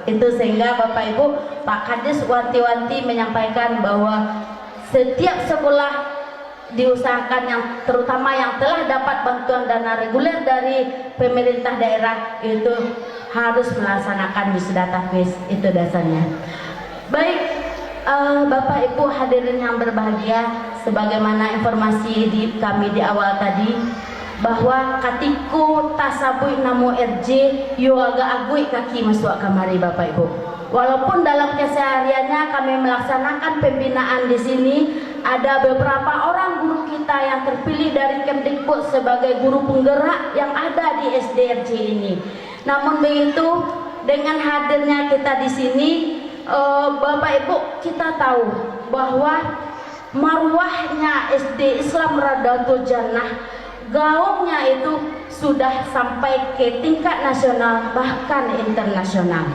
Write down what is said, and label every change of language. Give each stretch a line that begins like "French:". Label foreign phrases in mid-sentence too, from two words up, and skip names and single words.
Indonesian: Itu sehingga Bapak Ibu, Pak Kadis wanti-wanti menyampaikan bahwa setiap sekolah diusahakan yang terutama yang telah dapat bantuan dana reguler dari pemerintah daerah itu harus melaksanakan wisuda tahfiz, itu dasarnya. Baik, Bapak Ibu hadirin yang berbahagia, sebagaimana informasi kami di awal tadi bahwa
Minangkabau: katiku tasabui namo RJ yo agak agui kaki masuk kamari
Indonesian: Bapak Ibu. Walaupun dalam kesehariannya kami melaksanakan pembinaan di sini, ada beberapa orang guru kita yang terpilih dari Kemdikbud sebagai guru penggerak yang ada di SDRJ ini. Namun begitu, dengan hadirnya kita di sini, Bapak Ibu, kita tahu bahwa marwahnya SD Islam Radatul Jannah, gaungnya itu sudah sampai ke tingkat nasional bahkan internasional.